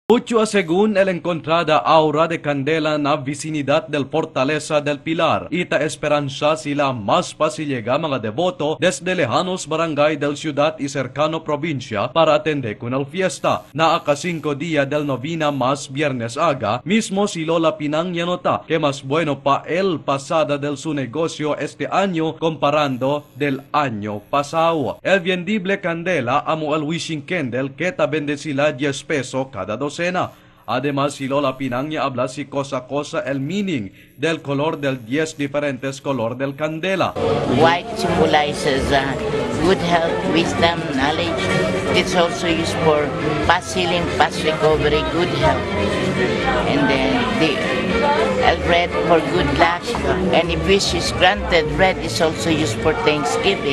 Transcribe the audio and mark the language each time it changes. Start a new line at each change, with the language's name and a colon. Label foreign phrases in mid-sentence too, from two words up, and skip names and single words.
Chavacano: Mucho según el encontrada aura de candela na vicinidad del Fortaleza del Pilar, ita esperanza sila mas pasilega mga devoto desde lejanos barangay del ciudad y cercano provincia para atender con el fiesta. Na aka 5 día del novena más viernes aga, mismo si Lola Pinang nota que más bueno pa el pasada del su negocio este año comparando del año pasado. El vendible candela amo el wishing candle que ta vende sila 10 pesos cada docena. Además, si Lola Pinang niya habla si cosa el meaning del color del 10 diferentes color del candela.
English: White symbolizes good health, wisdom, knowledge. It's also used for past healing, past recovery, good health. And then the red for good luck. And if wish is granted, red is also used for Thanksgiving.